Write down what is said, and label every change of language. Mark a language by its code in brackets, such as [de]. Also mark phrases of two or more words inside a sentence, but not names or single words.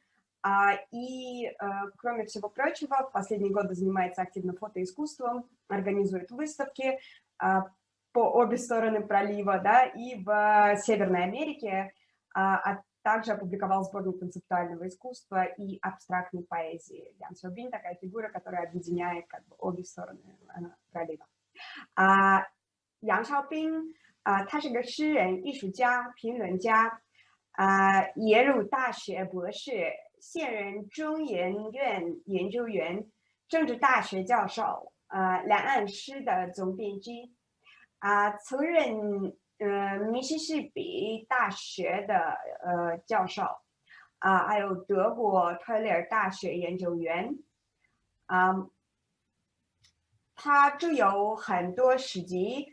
[ru] И, кроме всего прочего, в последние годы занимается активно фотоискусством, организует выставки по обе стороны пролива, да, и в Северной Америке, а также опубликовал сборник концептуального искусства и абстрактной поэзии. Ян Сяобин — такая фигура, которая объединяет как бы обе стороны пролива. [zh] Ян Xiaoping 他是个诗人、艺术家、评论家，耶鲁大学博士，现任中研院研究员，政治大学教授，两岸诗的总编辑，曾任密西西比大学的教授，还有德国特雷尔大学研究员，他著有很多诗集。